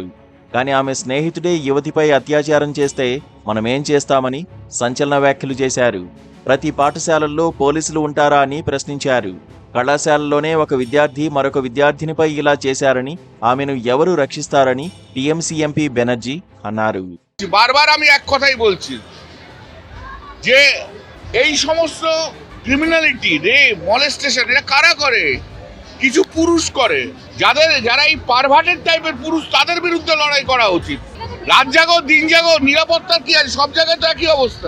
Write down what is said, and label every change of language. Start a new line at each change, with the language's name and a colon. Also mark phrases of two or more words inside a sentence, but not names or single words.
Telugu: కానీ ఆమె స్నేహితుడే యువతిపై అత్యాచారం చేస్తే మనమేం చేస్తామని సంచలన వ్యాఖ్యలు చేశారు. ప్రతి పాఠశాలల్లో పోలీసులు ఉంటారా అని ప్రశ్నించారు. కళాశాలలోనే ఒక విద్యార్థి మరొక విద్యార్థినిపై ఇలా చేశారని, ఆమెను ఎవరు రక్షిస్తారని టీఎంసీ ఎంపీ బెనర్జీ అన్నారు.
Bangla: বারবার আমি এক কথাই বলছি যে এই সমস্ত
English: criminality rape molestation
Bangla: এটা কারা করে? কিছু পুরুষ করে, যারা এই পারভার্টেড টাইপের পুরুষ, তাদের বিরুদ্ধে লড়াই করা উচিত। রাত জাগো দিন জাগো, নিরাপত্তা কি আছে? সব জায়গায় তো একই অবস্থা।